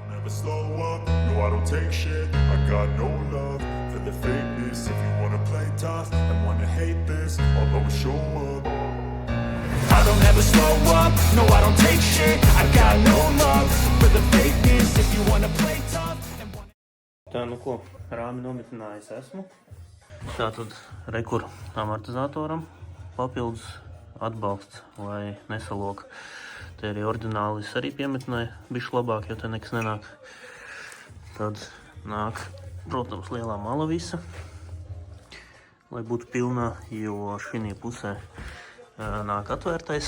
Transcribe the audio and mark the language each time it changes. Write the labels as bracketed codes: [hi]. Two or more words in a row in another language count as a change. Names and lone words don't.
[en] never slow up, no I don't take shit. I got no love for the fakeness. If you wanna play tough and wanna hate this, I'll always show up. I don't ever slow up, no I don't take shit. I got no love for the fakeness. If you wanna play tough and wanna... [lv] Tā, nu ko, rāmi nometinājis esmu. Tātad rekur amortizatoram papildus atbalsts, lai nesalok. Te arī oriģinālis arī piemetināja bišķi labāk, jo te nekas nenāk. Tad nāk, protams, lielā mala visa, lai būtu pilnā, jo šī pusē nāk atvērtais.